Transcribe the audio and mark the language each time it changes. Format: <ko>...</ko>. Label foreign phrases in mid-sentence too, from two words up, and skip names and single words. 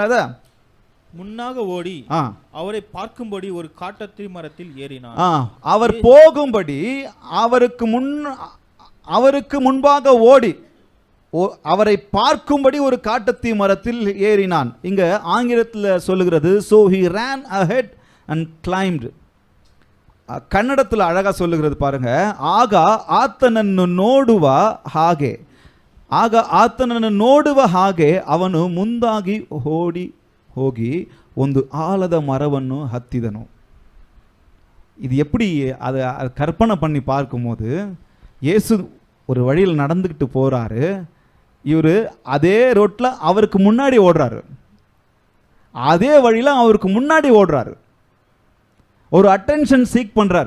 <ta>அத முன்னாக ஓடி அவரை பார்க்கும்படி ஒரு காட்டத்தி மரத்தில் ஏறினார். அவர் போகும்படி அவருக்கு முன்பாக ஓடி அவரை பார்க்கும்படி ஒரு காட்டத்தி மரத்தில் ஏறினான். இங்க ஆங்கிலத்தில் சொல்லுகிறது,</ta> <en>so he ran ahead and climbed.</en> <ta>கன்னடத்தில் அழகா சொல்லுகிறது பாருங்க.</ta> <kn>ಆಗ ಆತನನ್ನು ನೋಡುವ ಹಾಗೆ, ಆಗ ಆತನನ್ನು ನೋಡುವ ಹಾಗೆ ಅವನು ಮುಂದಾಗಿ ಓಡಿ ಹೋಗಿ ಒಂದು ಆಲದ ಮರವನ್ನು ಹತ್ತಿದನು.</kn> <ta>இது எப்படி அதை கற்பனை பண்ணி பார்க்கும்போது, இயேசு ஒரு வழியில் நடந்துக்கிட்டு போகிறாரு, இவர் அதே ரோட்டில் அவருக்கு முன்னாடி ஓடுறாரு, அதே வழியில் அவருக்கு முன்னாடி ஓடுறாரு, ஒரு</ta> <en>attention seek</en> <ta>பண்ணுறாரு.</ta>